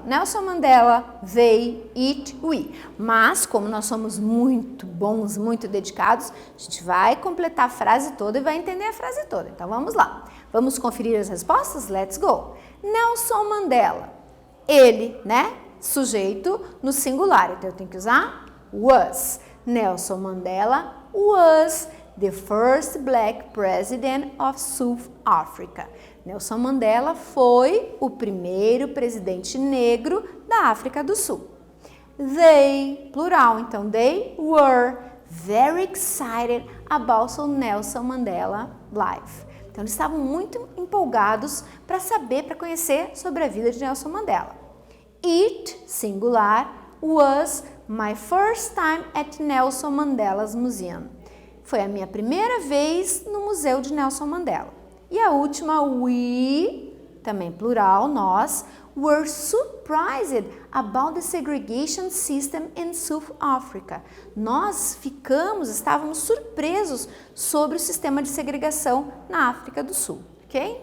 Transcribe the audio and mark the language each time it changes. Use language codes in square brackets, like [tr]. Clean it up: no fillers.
[pt] Nelson Mandela, [en] they, it, we. [pt] Mas, como nós somos muito bons, muito dedicados, a gente vai completar a frase toda e vai entender a frase toda. Então, vamos lá. Vamos conferir as respostas? [en] Let's go! [pt] Nelson Mandela, ele, né? Sujeito no singular. Então, eu tenho que usar was. [en] Nelson Mandela was the first black president of South Africa. [pt] Nelson Mandela foi o primeiro presidente negro da África do Sul. [en] They, plural, [pt] então [en] they were very excited about Nelson Mandela life. [pt] Então eles estavam muito empolgados para saber, para conhecer sobre a vida de Nelson Mandela. [en] It, singular, was my first time at Nelson Mandela's Museum. [pt] Foi a minha primeira vez no Museu de Nelson Mandela. E a última, [en] we, [pt] também plural, nós, [en] were surprised about the segregation system in South Africa. [pt] Nós estávamos surpresos sobre o sistema de segregação na África do Sul. Ok?